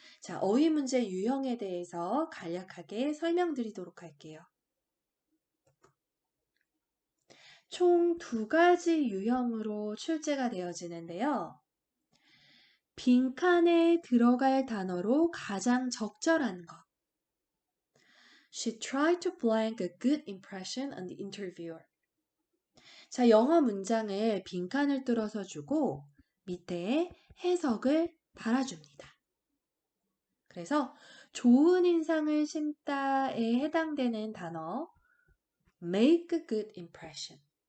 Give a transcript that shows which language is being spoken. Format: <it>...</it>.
<ko>자, 어휘 문제 유형에 대해서 간략하게 설명드리도록 할게요. 총 2가지 유형으로 출제가 되어지는데요. 빈칸에 들어갈 단어로 가장 적절한 것.</ko> <en>She tried to blank a good impression on the interviewer.</en> <ko>자, 영어 문장을 빈칸을 뚫어서 주고 밑에 해석을 달아줍니다. 그래서 좋은 인상을 심다에 해당되는 단어</ko> <en>make a good impression.</en>